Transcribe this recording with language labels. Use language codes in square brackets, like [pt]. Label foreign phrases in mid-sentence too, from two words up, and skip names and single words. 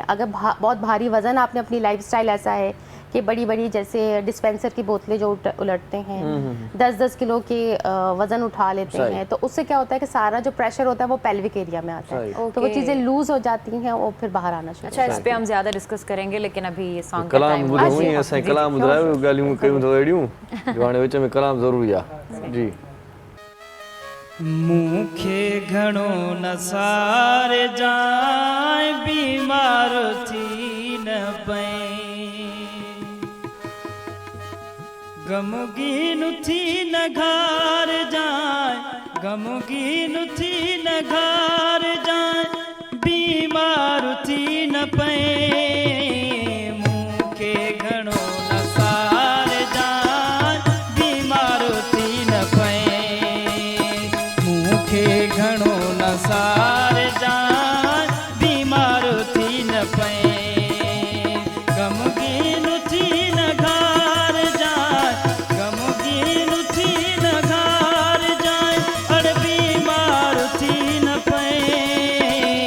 [hi] अगर बहुत भारी वज़न, आपने अपनी लाइफस्टाइल ऐसा है कि बड़ी बड़ी जैसे डिस्पेंसर की बोतलें जो उलटते हैं, 10-10 किलो के वज़न उठा लेते हैं, तो उससे क्या होता है कि सारा जो प्रेशर होता है वो [en] pelvic area [hi] में आता है, तो वो चीज़ें लूज़ हो जाती हैं और फिर बाहर आना शुरू। अच्छा, इस पे हम ज़्यादा डिस्कस करेंगे, लेकिन अभी ये सॉन्ग [sd] कलाम ॿुधूं ई असां कलाम ॿुधायो, ॻाल्हियूं कयूं थो अहिड़ियूं जो हाणे विच में कलाम ज़रूरी आहे। जी मूंखे घणो नसार जाए, बीमार थी न पई, गमगीन थी न घर जाए, गमगीन थी न घर जाए, बीमार थी न पई। मूंखे घणो नसार जाए, बीमार थी न पई, मूंखे घणो नसार जाए, बीमार थी न पई, गमगीन थी न घर जाए, गमगीन थी न घर जाए, अड़ बीमार थी न पई।